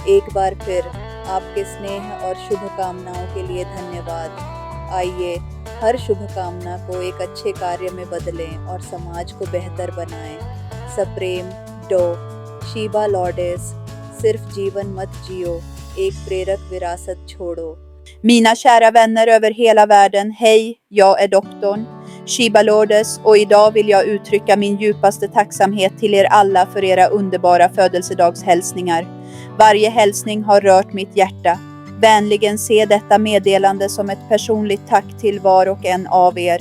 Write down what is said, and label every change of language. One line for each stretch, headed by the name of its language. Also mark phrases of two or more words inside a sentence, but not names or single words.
Hindi: एक बार फिर आपके स्नेह और शुभकामनाओं के लिए धन्यवाद। आइए हर शुभकामना को एक अच्छे कार्य में बदलें और समाज को बेहतर बनाएं। सप्रेम डॉ. शीबा लॉर्डेस। सिर्फ जीवन मत जियो, एक प्रेरक विरासत छोड़ो।
Swedish: Mina kära vänner över hela världen, hej, jag är doktorn Shiba Lourdes och idag vill jag uttrycka min djupaste tacksamhet till er alla för era underbara födelsedagshälsningar. Varje hälsning har rört mitt hjärta. Vänligen se detta meddelande som ett personligt tack till var och en av er.